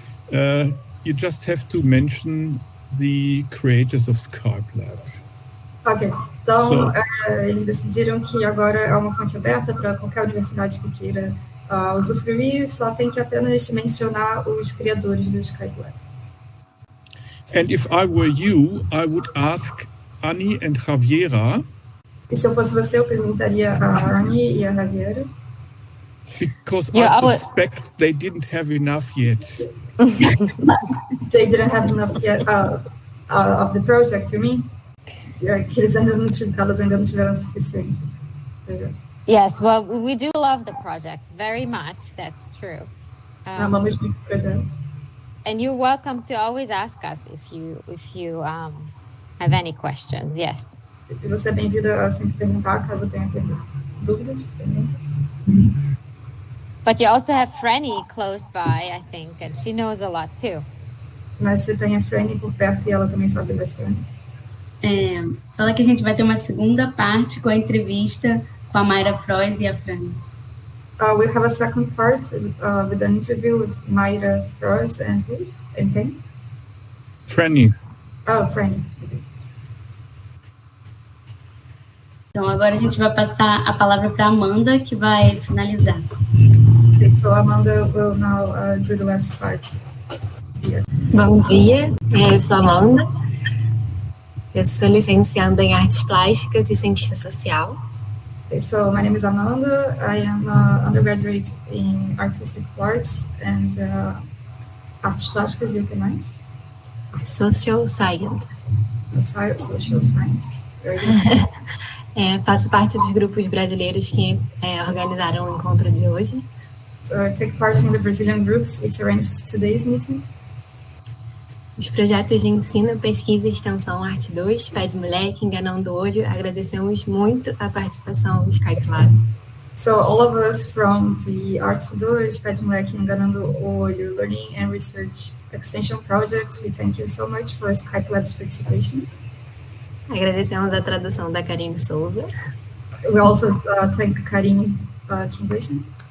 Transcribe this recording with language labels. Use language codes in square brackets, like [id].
[en] You just have to mention the creators of Skype Lab. [pt] Ok, então eles decidiram que agora é uma fonte aberta para qualquer universidade que queira usufruir, só tem que apenas mencionar os criadores do Skype Lab. [en] And if I were you, I would ask Annie and Javiera. [pt] E se eu fosse você, eu perguntaria a Annie e a Javiera. [en] Because I suspect they didn't have enough yet. They didn't have enough yet of the project, you mean? [pt] Que elas ainda não tiveram suficiente. [en] Yes, well, we do love the project very much. That's true. [pt] Amamos muito o projeto. [en] And you're welcome to always ask us if you have any questions. Yes. [pt] E você é bem-vinda a sempre perguntar caso tenha dúvidas, perguntas. [en] But you also have Franny close by, I think, and she knows a lot too. [pt] Mas você tem a Franny por perto e ela também sabe bastante. Fala que a gente vai ter uma segunda parte com a entrevista com a Mayra Frois e a Franny. [en] We have a second part with an interview with Mayra Frois and who? And [pt] quem? [en] Franny. Oh, Franny. [pt] Então agora a gente vai passar a palavra para a Amanda, que vai finalizar. [en] Okay, so Amanda will now do the last part. Yeah. [pt] Bom dia, eu sou Amanda. Eu sou licencianda em Artes Plásticas e Cientista Social. [en] Okay, so my name is Amanda. I am an undergraduate in Artistic Arts and [pt] Artes Plásticas e o que mais? [en] Social Science. Social Science. Very good. [pt] Faço parte dos grupos brasileiros que organizaram o encontro de hoje. [en] So I take part in the Brazilian groups which arranged today's meeting. [pt] Os projetos de ensino, pesquisa e extensão Arte 2, Pé de Moleque, Enganando o Olho, agradecemos muito a participação do Skype Lab. [en] So all of us from the Arte 2, Pé de Moleque, Enganando o Olho, Learning and Research Extension Projects, we thank you so much for Skype Lab's participation. [pt] Agradecemos a tradução da Karine Souza. [en] We also thank Karine translation.